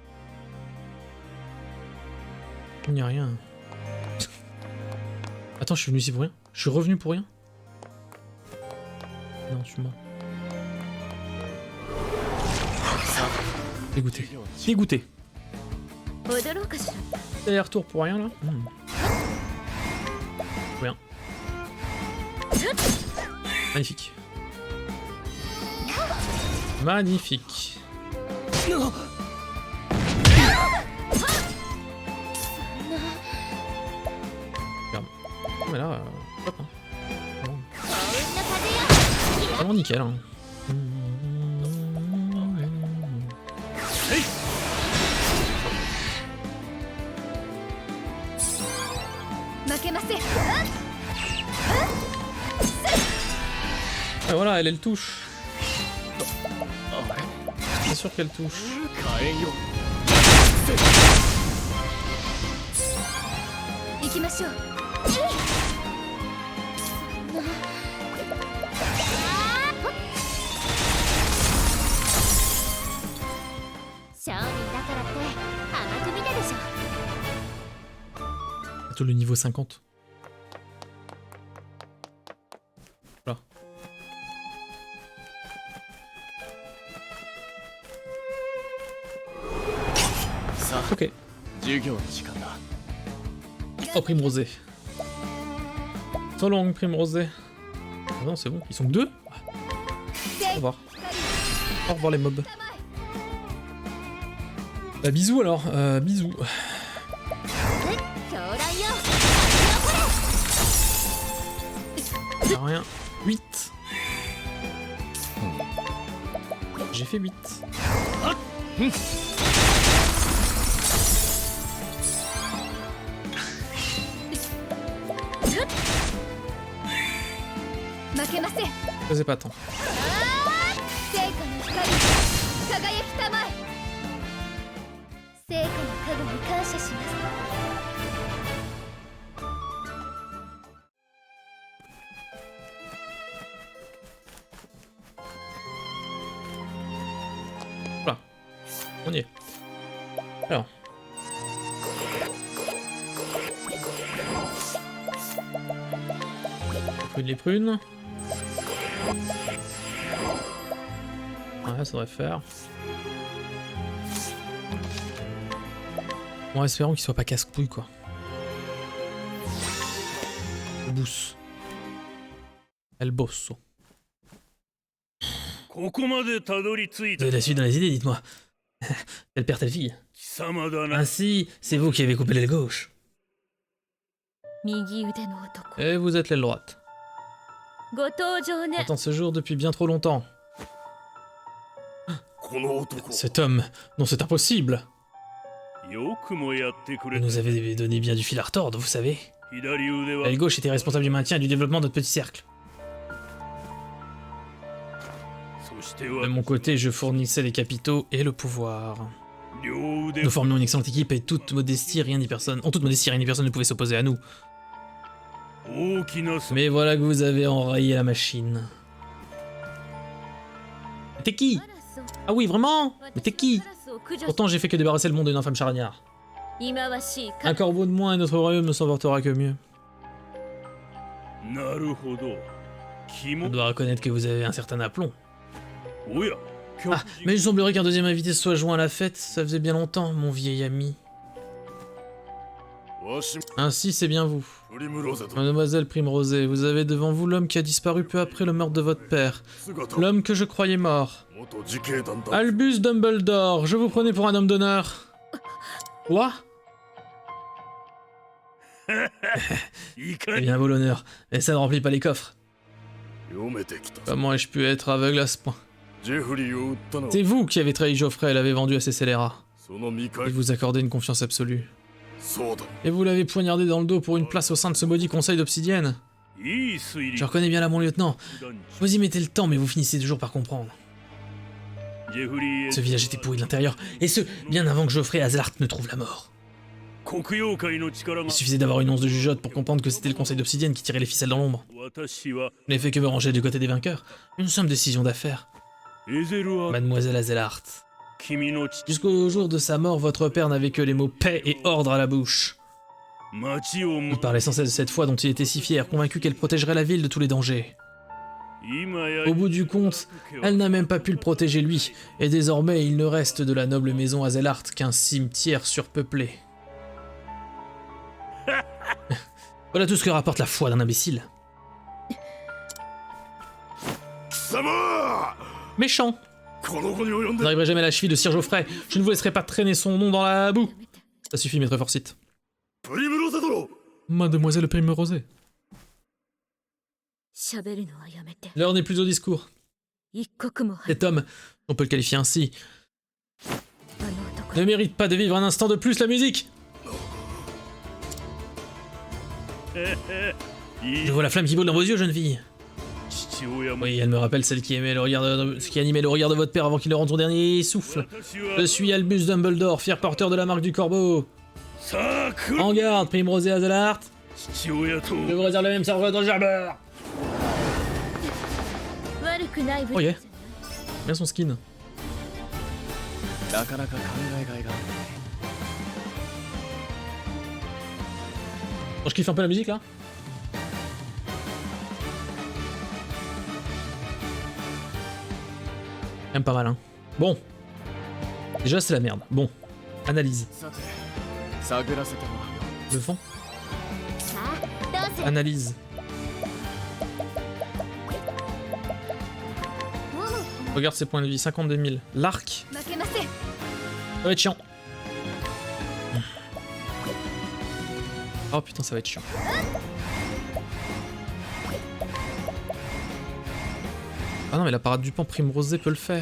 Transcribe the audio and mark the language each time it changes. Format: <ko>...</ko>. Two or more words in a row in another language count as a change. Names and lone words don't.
<fr>Il n'y a rien. Attends, je suis venu ici pour rien? Je suis revenu pour rien? Non, je suis mort. Dégoûté. Dégoûté.</fr> <ja>踊ろうかしら。</ja> <fr>Aller-retour pour rien là. Rien. Magnifique. Magnifique. Regarde. Mais là, hop, hein.</fr> <ja>幸運の風よ。</ja> <fr>Vraiment nickel. Hein.</fr> <ja>負けません。</ja> <fr>Et voilà, elle touche. C'est sûr qu'elle touche.</fr> <ja>火炎よ。行きましょう。商人だからって甘く見たでしょ。</ja> <fr>Bientôt le niveau 50. Voilà. Ok.</fr> <ja>授業の時間だ。</ja> <fr>Oh, prime rosée.</fr> <en>So long,</en> <fr>prime rosée. Ah non, c'est bon. Ils sont que deux. Au revoir. Au revoir les mobs. Bah bisous alors. Bisous.</fr> <ja>狂乱よ。</ja> <fr>Y'a rien. 8. J'ai fait 8.</fr> <ja>負けません。</ja> <fr>Faisais pas tant.</fr> <ja>聖火の光輝きたまえ。聖火の影に感謝します。</ja> <fr>Voilà. On y est. Alors. Prunes les prunes. Ouais, ça devrait faire. Bon, espérons qu'il soit pas casse-couille quoi. Le boost. El bosso.</fr> <ja>ここまでたどり着い</ja> <fr>Vous</fr> <ja>た</ja> <fr>avez la suite dans les idées, dites-moi. Tel père, telle fille.</fr> <ja>貴様だな。</ja> <fr>Ainsi, c'est vous qui avez coupé l'aile gauche.</fr> <ja>右腕の男。</ja> <fr>Et vous êtes l'aile droite.</fr> <ja>ご登場ね。</ja> <fr>J'attends ce jour depuis bien trop longtemps.</fr> <ja>この男</ja> <fr>Cet homme, non c'est impossible.</fr> <ja>よくもやってく</ja> <fr>Vous</fr> <ja>れた。</ja> <fr>nous avez donné bien du fil à retordre, vous savez.</fr> <ja>左腕は</ja> <fr>L'aile gauche était responsable du maintien et du développement de notre petit cercle.</fr> <ja>そして</ja> <fr>De</fr> <ja>は</ja> <fr>mon côté, je fournissais les capitaux et le pouvoir.</fr> <ja>両腕</ja> <fr>Nous formions une excellente équipe et toute modestie, rien ni personne. En toute modestie, rien ni personne ne pouvait s'opposer à nous.</fr> <ja>大きな</ja> <fr>Mais voilà que vous avez enrayé la machine. T'es qui? Ah oui, vraiment? Mais t'es qui? Pourtant, j'ai fait que débarrasser le monde d'une infâme charognard.</fr> <ja>忌まわしい</ja> <fr>Un corbeau de moins et notre royaume ne s'en portera que mieux.</fr> <ja>なるほど。</ja> <fr>Je</fr> <ja>肝</ja> <fr>dois reconnaître que vous avez un certain aplomb.</fr> <ja>おや。</ja> <fr>Ah, mais il semblerait qu'un deuxième invité se soit joint à la fête, ça faisait bien longtemps, mon vieil ami.</fr> <ja>わし</ja> <fr>Ainsi, c'est bien vous.</fr> <ja>プリムローゼと</ja> <fr>Mademoiselle Primrosée, vous avez devant vous l'homme qui a disparu peu après le meurtre de votre père.</fr> <ja>姿</ja> <fr>L'homme que je croyais mort.</fr> <ja>元自警団だ。</ja> <fr>Albus Dumbledore, je vous prenais pour un homme d'honneur. Quoi?</fr> <ja>いか</ja> <fr>Eh</fr> <ja>に</ja> <fr>bien, beau l'honneur, mais ça ne remplit pas les coffres.</fr> <ja>読めてきた。</ja> <fr>Comment ai-je pu être aveugle à ce point?</fr> <ja>ジェフリーを撃ったのは</ja> <fr>C'est vous qui avez trahi Geoffrey et l'avez vendu à ces scélérats.</fr> <ja>その見</ja> <fr>Et</fr> <ja>返り。</ja> <fr>vous accordez une confiance absolue.</fr> <ja>そうだ。</ja> <fr>Et vous l'avez poignardé dans le dos pour une place au sein de ce maudit conseil d'obsidienne.</fr> <ja>いい推理</ja> <fr>Je reconnais bien là, mon lieutenant.</fr> <ja>団地</ja> <fr>Vous y mettez le temps, mais vous finissez toujours par comprendre.</fr> <ja>ジェフリー</ja> <fr>Ce village était pourri de l'intérieur, et ce, bien avant que Geoffrey et Azlart ne trouvent la mort.</fr> <ja>黒妖怪の力が</ja> <fr>Il suffisait d'avoir une once de jugeote pour comprendre que c'était le conseil d'obsidienne qui tirait les ficelles dans l'ombre.</fr> <ja>私は</ja> <fr>Je n'ai fait que me ranger du côté des vainqueurs. Une simple décision d'affaires.</fr> <ja>エゼルは</ja> <fr>Mademoiselle Azelhart.</fr> <ja>君の父</ja> <fr>Jusqu'au jour de sa mort, votre père n'avait que les mots paix et ordre à la bouche.</fr> <ja>町を</ja> <fr>Il parlait sans cesse de cette foi dont il était si fier, convaincu qu'elle protégerait la ville de tous les dangers.</fr> <ja>今や</ja> <fr>Au bout du compte, elle n'a même pas pu le protéger lui, et désormais il ne reste de la noble maison Azelhart qu'un cimetière surpeuplé. Voilà tout ce que rapporte la foi d'un imbécile. Méchant. Je n'arriverai jamais à la cheville de Sir Geoffrey. Je ne vous laisserai pas traîner son nom dans la boue. Ça suffit, maître Forsyth. Mademoiselle Primrosé.</fr> <ja>喋るのはやめて</ja> <fr>L'heure n'est plus au discours.</fr> <ja>一刻も早く</ja> <fr>Cet homme, on peut le qualifier ainsi,</fr> <ja>あの男</ja> <fr>ne mérite pas de vivre un instant de plus la musique.</fr> <ja>いい</ja> <fr>Je vois la flamme qui boule dans vos yeux, jeune fille.</fr> <ja>父親も</ja> <fr>Oui, elle me rappelle celle qui aimait le regard qui animait le regard de votre père avant qu'il ne rende son dernier souffle.</fr> <ja>私</ja> <fr>Je</fr> <ja>は</ja> <fr>suis Albus Dumbledore, fier porteur de la marque du corbeau.</fr> <ja>さあ来る</ja> <fr>En garde, Primrose et Azelhart.</fr> <ja>父親と</ja> <fr>Je vous réserve le même sort dans Jabber.</fr> <ja>悪くない部</ja> <en>Oh</en> <ja>下</ja> <en>yeah.</en> <fr>Bien son skin.</fr> <ja>なかなか考えがいがある。</ja> <fr>Bon, je kiffe un peu la musique là. Même pas mal hein. Bon. Déjà c'est la merde. Bon. Analyse.</fr> <ja>さて、探らせてもらうよ。</ja> <fr>Le vent.</fr> <ja>さあどうする</ja> <fr>Analyse. Regarde ses points de vie, 52 000. L'arc,</fr> <ja>負けません</ja> <fr>ça va être chiant. Oh putain, ça va être chiant. Ah non, mais la parade du pan Primrosé peut le faire.</fr>